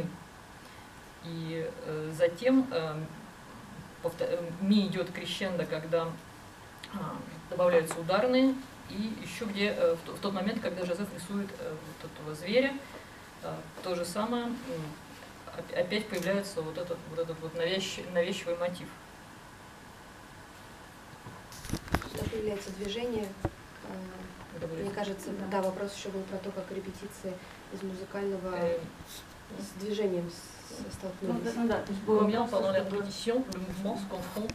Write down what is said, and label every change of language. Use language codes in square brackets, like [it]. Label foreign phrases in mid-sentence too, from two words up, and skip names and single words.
[ru] И затем ми идет крещендо, когда добавляются ударные, и еще где в тот момент, когда Жозеф рисует вот этого зверя, то же самое, опять появляется вот этот навязчивый мотив. Что появляется движение. Мне кажется, да, вопрос еще был про то, как репетиции из музыкального с движением столкнулись. [fr] Combien pendant la répétition, le mouvement se confronte